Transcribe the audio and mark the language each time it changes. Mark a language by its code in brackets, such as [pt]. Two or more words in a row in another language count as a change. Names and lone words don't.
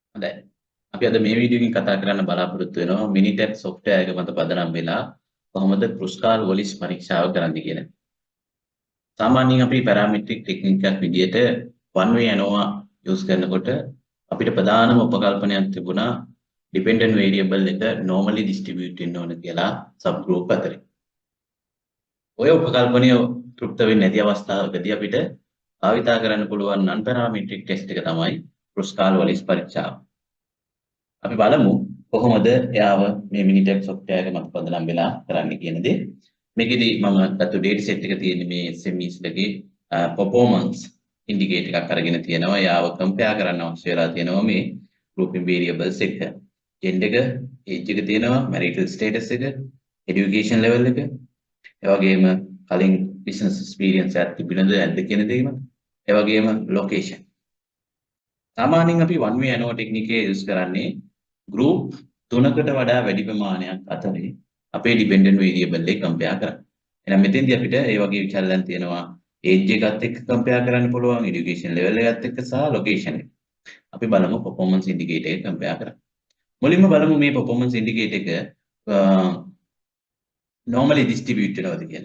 [si] හොඳයි. අපි අද මේ වීඩියෝ එකකින් කතා කරන්න බලාපොරොත්තු වෙනවා [en] Minitab software [si] එක මත පදනම් වෙලා කොහොමද Kruskal Wallis පරීක්ෂාව කරන්නේ කියන එක. සාමාන්‍යයෙන් අපි පැරාමීට්‍රික් ටෙක්නික් එකක් විදිහට [en] one way ANOVA use [si] කරනකොට අපිට ප්‍රධානම උපකල්පනයක් තිබුණා [en] dependent variable [si] එක [en] normally distribute [si] වෙන්න ඕන කියලා [en] sub group [si] අතරේ. ඔය උපකල්පනය තෘප්ත වෙන්නේ නැති අවස්ථාවකදී අපිට භාවිතා කරන්න පුළුවන් [en] non parametric test [si] එක තමයි Kruskal Wallis පරීක්ෂාව. අපි බලමු කොහොමද එයාව මේ [en] Minitab software [si] එක මත පදනම් වෙලා කරන්නේ කියන දේ. මේකෙදි මම ගත්ත [en] data set [si] එක තියෙන්නේ මේ SMEs ලගේ [en] performance indicator [si] එකක් අරගෙන තියෙනවා. එයාව compare කරන්න අවශ්‍ය වෙලා තියෙනවා මේ [en] grouping variables [si] එක. gender එක, age එක තියෙනවා, [en] marital status [si] එක, [en] education level [si] එක, ඒ වගේම කලින් [en] business experience [si] එකක් තිබුණද නැද්ද කියන දේම, ඒ වගේම location. සාමාන්‍යයෙන් අපි [en] one way ANOVA technique [si] එක use කරන්නේ group 3කට වඩා වැඩි ප්‍රමාණයක් අතරේ අපේ [en] dependent variable [si] එක compare කරන්න. එහෙනම් මෙතෙන්දී අපිට ඒ වගේ විචලයන් තියෙනවා age එකත් එක්ක compare කරන්න පුළුවන්, [en] education level [si] එකත් එක්ක සහ location එක. අපි බලමු [en] performance indicator [si] එක compare කරන්න. මුලින්ම බලමු මේ [en] performance indicator [si] එක [en] normally distribute [si] වෙනවද කියන්නේ.